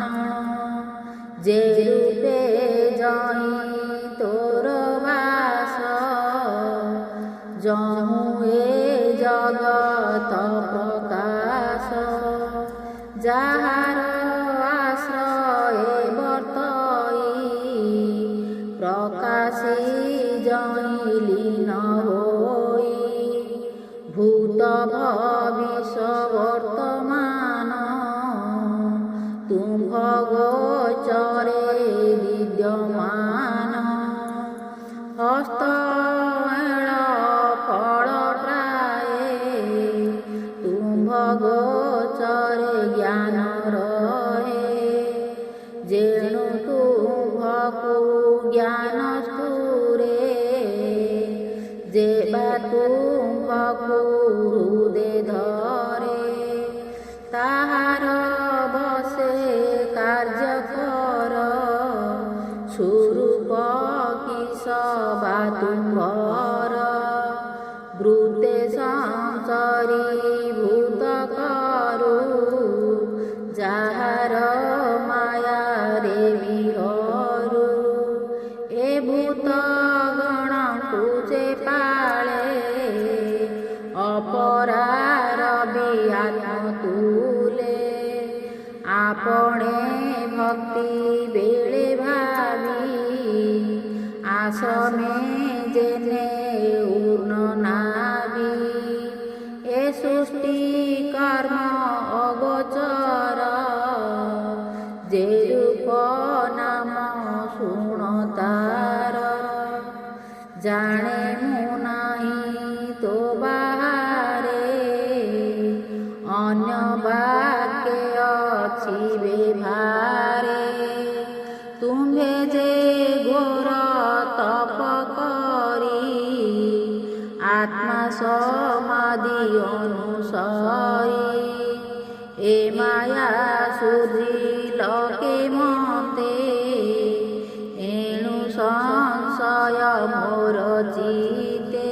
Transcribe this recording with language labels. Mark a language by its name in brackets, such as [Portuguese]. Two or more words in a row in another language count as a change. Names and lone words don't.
[Odia] ଯେ ରୂପେ ଯହିଁ ତୋର ବାସ ଯହୁଁ ଏ ଜଗତ ପ୍ରକାଶ। ଯାହାର ଆଶ୍ରୟ ବର୍ତ୍ତଇ ପ୍ରକାଶି ଯହିଁ ଲୀନ ହୋଇ। ଭୂତ ଭବିଷ୍ୟ ବର୍ତ୍ତମାନ ତୁମ ଗୋଚରେ ବିଦ୍ୟମାନ। ହସ୍ତ ଫଳ ପ୍ରାୟେ ତୁମ ଗୋଚରେ ଜ୍ଞାନ ରହେ। ଯେଣୁ ତୁମ୍ଭକୁ ଜ୍ଞାନ ସ୍ତୁରେ ଯେ ବା ତୁମ୍ଭକୁ ହୃଦେ ଧରେ। ତାହାର ବଶେ କାର୍ଯ୍ୟ କର ସ୍ୱରୂପ କିସ ବା ତୁମ୍ଭର। ବୃତ୍ତେ ସଂସାରୀ ଭୂତ କରୁ ଯାହାର ମାୟା ରେ ବିହରୁ। ଏ ଭୂତ ଗଣ ତୁଝେ ପାଳେ ଅପରାର ବିହାନ ତୁଳେ। ଆପଣେ ଭକ୍ତି ବେଳେ ଭାବି ଆସନେ ଯେନେ ଉର୍ନ ନାବି। ଏ ସୃଷ୍ଟି କର୍ମ ଅଗୋଚର ଯେ ରୂପ ନାମ ଶୁଣ ତାର। ଜାଣେ ମୁ ନାହିଁ ତୋ ବାହାରେ ଅନ୍ୟ ବାକ୍ୟ ଅଛି ବେଭାରେ। ତୁମ୍ହେ ଯେ ଘୋର ତପ କରି ଆତ୍ମା ସମାଧି ଅନୁସାରୀ। ଏ ମାୟା ସୁଧିଲ କେ ମତେ ଏଣୁ ସଂଶୟ ମୋର ଚିତେ।